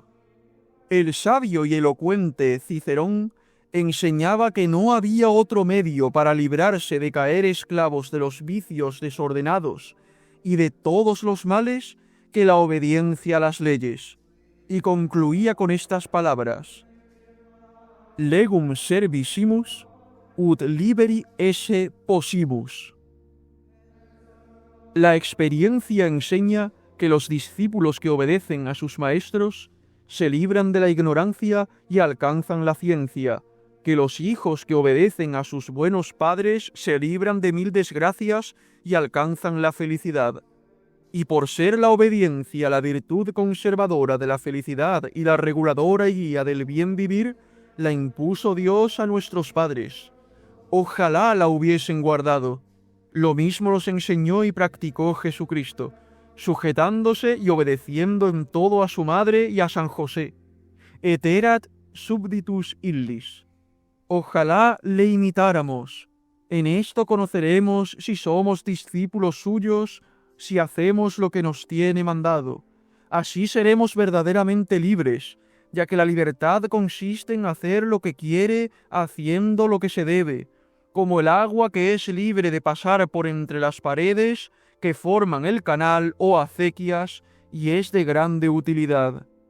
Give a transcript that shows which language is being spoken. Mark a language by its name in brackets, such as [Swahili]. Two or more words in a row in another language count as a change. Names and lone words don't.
[Spanish] El sabio y elocuente Cicerón enseñaba que no había otro medio para librarse de caer esclavos de los vicios desordenados y de todos los males que la obediencia a las leyes, y concluía con estas palabras: [Latin] legum servissimus ut liberi esse possibus. [Spanish] La experiencia enseña que los discípulos que obedecen a sus maestros se libran de la ignorancia y alcanzan la ciencia, que los hijos que obedecen a sus buenos padres se libran de mil desgracias y alcanzan la felicidad. Y por ser la obediencia la virtud conservadora de la felicidad y la reguladora y guía del bien vivir, la impuso Dios a nuestros padres. Ojalá la hubiesen guardado. Lo mismo los enseñó y practicó Jesucristo, sujetándose y obedeciendo en todo a su madre y a San José. [Latin] Et erat subditus illis. [Spanish] Ojalá le imitáramos. En esto conoceremos si somos discípulos suyos, si hacemos lo que nos tiene mandado. Así seremos verdaderamente libres, ya que la libertad consiste en hacer lo que quiere, haciendo lo que se debe, como el agua que es libre de pasar por entre las paredes que forman el canal o acequias, y es de grande utilidad.